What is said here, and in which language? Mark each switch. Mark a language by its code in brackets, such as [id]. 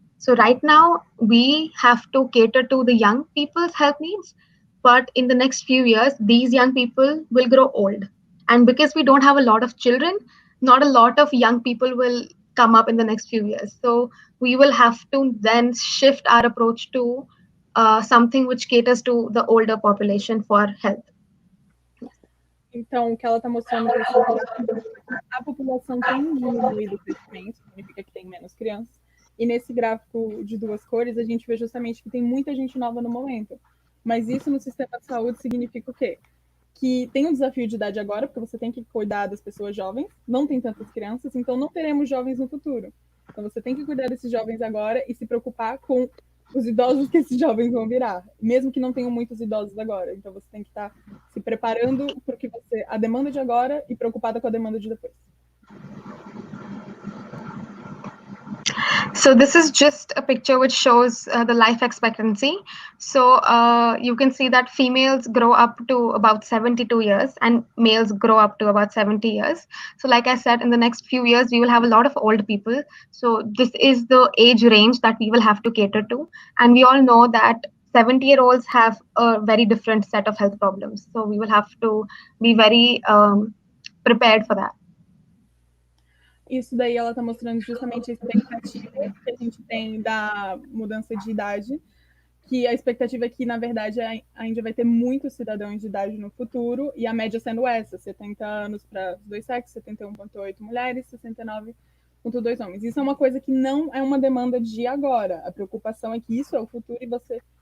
[en] So right now we have to cater to the young people's health needs, but in the next few years, these young people will grow old. And because we don't have a lot of children, not a lot of young people will come up in the next few years. So we will have to then shift our approach to something which caters to the older population for health. [pt] Então, o que ela está mostrando é que a população tem diminuído o crescimento, significa que tem menos crianças. E nesse gráfico de duas cores, a gente vê justamente que tem muita gente nova no momento. Mas isso no sistema de saúde significa o quê? Que tem um desafio de idade agora, porque você tem que cuidar das pessoas jovens, não tem tantas crianças, então não teremos jovens no futuro. Então você tem que cuidar desses jovens agora e se preocupar com os idosos que esses jovens vão virar, mesmo que não tenham muitos idosos agora. Então você tem que estar se preparando porque a demanda de agora e preocupada com a demanda de depois. [en] So this is just a picture which shows the life expectancy. So you can see that females grow up to about 72 years and males grow up to about 70 years. So like I said, in the next few years, we will have a lot of old people. So this is the age range that we will have to cater to. And we all know that 70-year-olds have a very different set of health problems. So we will have to be very prepared for that. [pt] Isso daí ela está mostrando justamente a expectativa que a gente tem da mudança de idade, que a expectativa é que, na verdade, a Índia vai ter muitos cidadãos de idade no futuro, e a média sendo essa, 70 anos para os dois sexos, 71,8 mulheres, 69,2 homens. Isso é uma coisa que não é uma demanda de agora. A preocupação é que isso é o futuro e você